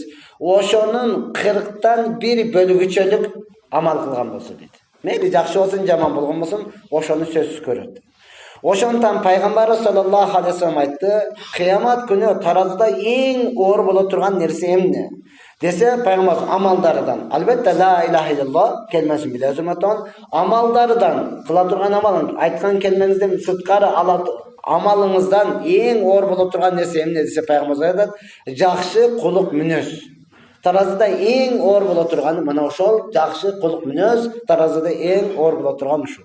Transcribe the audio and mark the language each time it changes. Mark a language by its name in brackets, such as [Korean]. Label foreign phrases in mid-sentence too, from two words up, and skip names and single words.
[Kyrgyz] Ошонун 40тан 1 бөлүгүчөлүк амал кылган болсо дейт. Мейли жакшы болсун, жаман болгон болсун, ошону сөзсүз көрөт. Ошондон пайгамбар [Arabic] صلى الله عليه وسلم [Kyrgyz] айтты: "Кыямат күнү таразда эң оор боло турган нерсе эмне?" Десе пайгамбар амалдардан. Албетте [Arabic] لا إله إلا الله [Kyrgyz] келмесин билесиң атан, амалдардан кыла турган амалың, айткан келмеңизден сыткары амалыңыздан эң оор боло турган нерсе эмне десе пайгамбар айтат: "Жакшы кулук мүнөз." Таразда эң оор боло турганы мына ошол жакшы кулук мүнөз, таразда эң оор боло турган ушул.